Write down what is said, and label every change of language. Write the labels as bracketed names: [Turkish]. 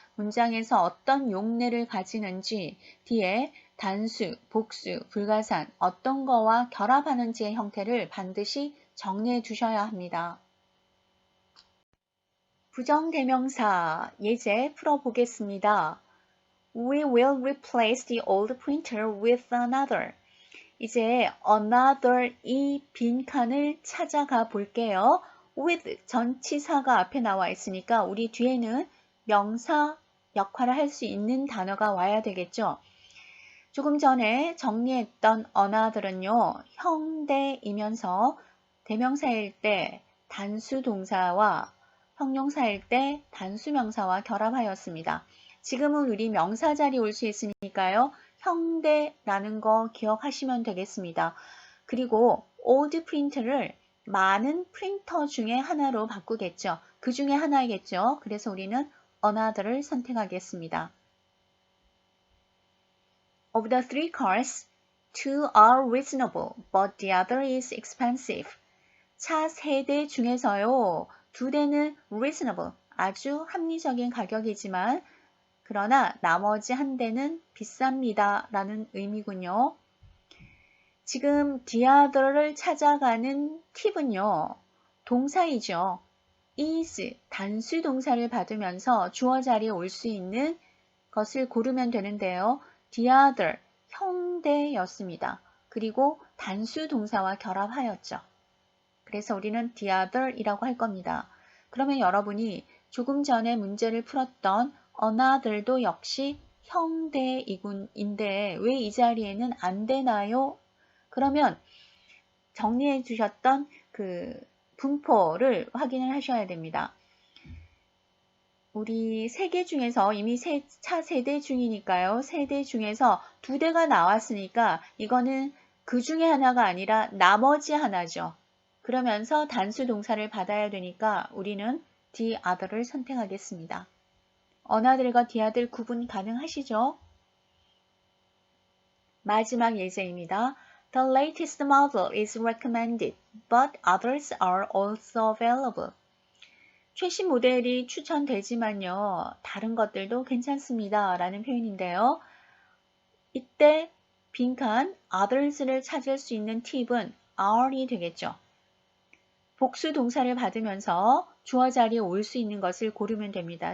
[Korean] 문장에서 어떤 용례를 가지는지, 뒤에 단수, 복수, 불가산, 어떤 거와 결합하는지의 형태를 반드시 정리해 두셔야 합니다. 부정대명사 예제 풀어보겠습니다. [English] We will replace the old printer with another. [Korean] 이제 another 이 빈칸을 찾아가 볼게요. with 전치사가 앞에 나와 있으니까 우리 뒤에는 명사 역할을 할 수 있는 단어가 와야 되겠죠. 조금 전에 정리했던 another은요, 형대이면서 대명사일 때 단수 동사와 형용사일 때 단수 명사와 결합하였습니다. 지금은 우리 명사 자리에 올 수 있으니까요. 형대라는 거 기억하시면 되겠습니다. 그리고 old print를 많은 프린터 중에 하나로 바꾸겠죠. 그 중에 하나이겠죠. 그래서 우리는 another를 선택하겠습니다. [English] Of the three cars, two are reasonable, but the other is expensive. [Korean] 차 3대 중에서요, 2대는 reasonable, 아주 합리적인 가격이지만 그러나 나머지 한 대는 비쌉니다 라는 의미군요. 지금 the other를 찾아가는 팁은요, 동사이죠. is 단수 동사를 받으면서 주어 자리에 올 수 있는 것을 고르면 되는데요. the other 형대였습니다. 그리고 단수 동사와 결합하였죠. 그래서 우리는 the other이라고 할 겁니다. 그러면 여러분이 조금 전에 문제를 풀었던 another도 역시 형대인데 왜 이 자리에는 안 되나요? 그러면 정리해 주셨던 그 분포를 확인을 하셔야 됩니다. 우리 3개 중에서 이미 차 3대 중이니까요. 3대 중에서 2대가 나왔으니까 이거는 그 중에 하나가 아니라 나머지 하나죠. 그러면서 단수 동사를 받아야 되니까 우리는 the other를 선택하겠습니다. another과 the other 구분 가능하시죠? 마지막 예제입니다. [English] The latest model is recommended, but others are also available. [Korean] 최신 모델이 추천되지만요. 다른 것들도 괜찮습니다. 라는 표현인데요. 이때 빈칸 others를 찾을 수 있는 팁은 are이 되겠죠. 복수 동사를 받으면서 주어 자리에 올 수 있는 것을 고르면 됩니다.